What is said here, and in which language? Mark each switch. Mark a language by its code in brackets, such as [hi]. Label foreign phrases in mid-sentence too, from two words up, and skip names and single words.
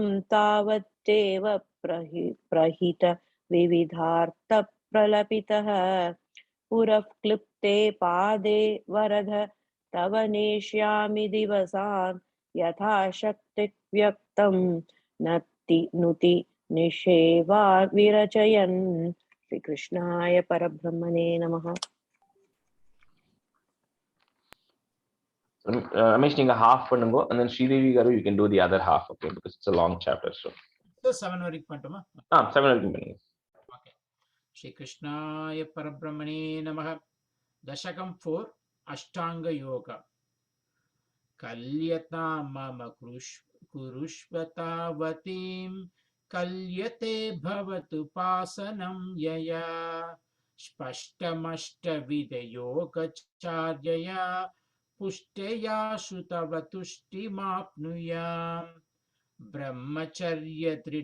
[sa] तावत्तेव प्रहित विविधार्थप्रलपितः पुरः क्लिप्ते पादे वरद तव नेष्यामि दिवसान् यथा शक्तिः व्यक्तं नुति निषेवा विरचयन् श्रीकृष्णाय परब्रह्मणे नमः. [en] Ramesh, [ta] நீங்க half பண்ணுங்க [en] and then Sridevi garu you can do the other half, okay, because it's a long chapter. So [ta] 7 வரைக்கும் பண்ணட்டுமா? 7 வரைக்கும் பண்ணுங்க. [en] Okay. [sa] श्री कृष्णाय परब्रह्मणे नमः. Dasakam 4 Ashtanga Yoga. कल्यता मम कुरुष्वतावतिम् कल्यते भवतु पासनम् यया स्पष्टमष्ट योग चर्यया पुष्टया सुतवतुष्टिमाप्नुयाम् ब्रह्मचर्य